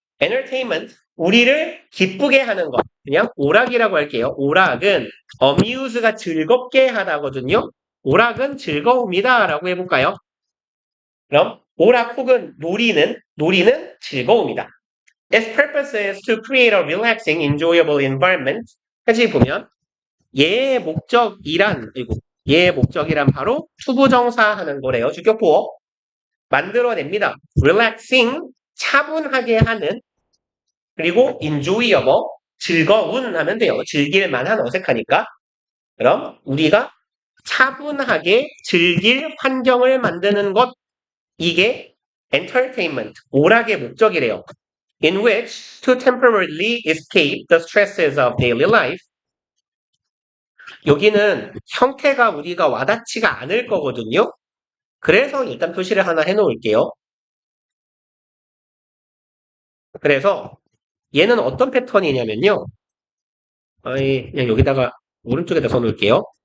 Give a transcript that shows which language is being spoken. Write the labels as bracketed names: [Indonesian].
[Korean] entertainment, 우리를 기쁘게 하는 것. 그냥 오락이라고 할게요. 오락은 amuse가 즐겁게 하다거든요. 오락은 즐거움이다 라고 해볼까요? 그럼 오락 혹은 놀이는 즐거움이다. [English] Its purpose is to create a relaxing, enjoyable environment. [Korean] 같이 보면 얘의 목적이란 바로 투부정사 하는 거래요. 주격보어 만들어냅니다. relaxing, 차분하게 하는, 그리고 enjoyable, 즐거운 하면 돼요. 즐길 만한 어색하니까. 그럼 우리가 차분하게 즐길 환경을 만드는 것, 이게 entertainment, 오락의 목적이래요. [English] In which to temporarily escape the stresses of daily life. [Korean] 여기는 형태가 우리가 와닿지가 않을 거거든요. 그래서 일단 표시를 하나 해놓을게요. 그래서 얘는 어떤 패턴이냐면요. 그냥 여기다가 오른쪽에다 써놓을게요.